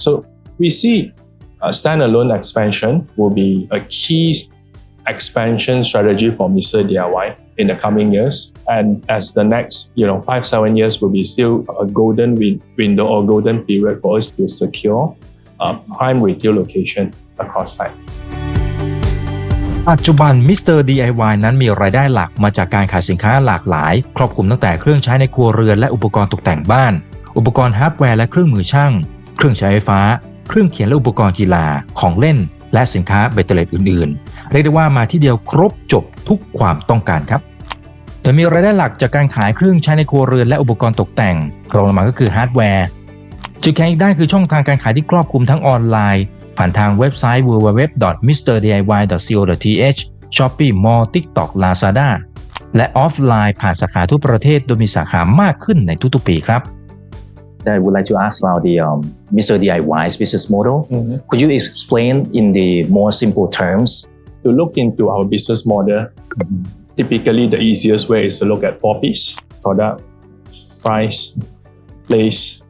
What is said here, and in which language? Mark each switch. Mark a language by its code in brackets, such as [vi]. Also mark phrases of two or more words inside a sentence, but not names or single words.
[en] So we see a standalone expansion will be a key expansion strategy for Mr. D.I.Y in the coming years. And as the next, 5-7 years will be still a golden window or golden period for us to secure a prime retail location across Thailand. [th] ปัจจุบัน Mr. D.I.Y นั้นมีรายได้หลักมาจากการขายสินค้าหลากหลายครอบคลุมตั้งแต่เครื่องใช้ในครัวเรือนและอุปกรณ์ตกแต่งบ้านอุ ปกรณ์ฮาร์ดแวร์และเครื่องมือช่างเครื่องใช้ไฟฟ้าเครื่องเขียนและอุปกรณ์กีฬาของเล่นและสินค้าเบตเตอร์อื่นๆเรียกได้ว่ามาที่เดียวครบจบทุกความต้องการครับแต่มีรายได้หลักจากการขายเครื่องใช้ในครัวเรือนและอุปกรณ์ตกแต่งรองลงมาก็คือฮาร์ดแวร์จุดแข็งอีกด้านคือช่องทางการขายที่ครอบคลุมทั้งออนไลน์ผ่านทางเว็บไซต์ www.mrdiy.co.th Shopee Mall TikTok Lazada และออฟไลน์ผ่านสาขาทั่วประเทศโดยมีสาขามากขึ้นในทุกๆปีครับ [en] I would like to ask about the Mr. D.I.Y's business model. Could you explain in the more simple terms? To look into our business model, typically the easiest way is to look at 4 P's: product, price, place.